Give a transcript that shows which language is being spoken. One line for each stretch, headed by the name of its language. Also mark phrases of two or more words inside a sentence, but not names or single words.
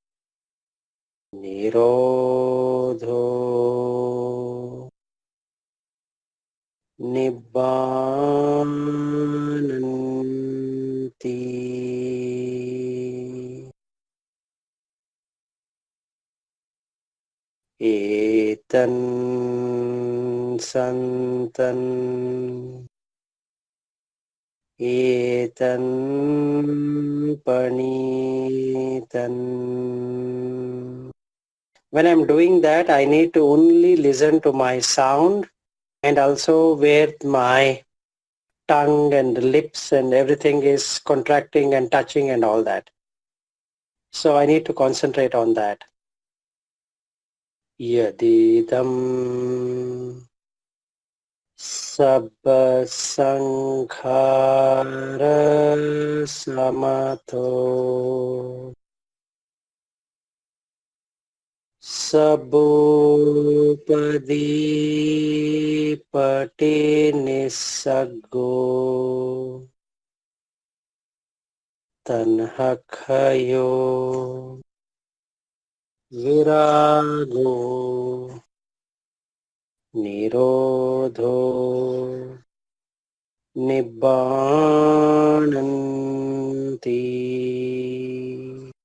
Pali: nirodho nibbananti etan santan etan panitan.
English: When I'm doing that, I need to only listen to my sound and also where my tongue and the lips and everything is contracting and touching and all that. So I need to concentrate on that.
Pali: Yadidam sabba sankhara samato sabbupadi patinisaggo tanhakhayo virago nirodho nibbananti.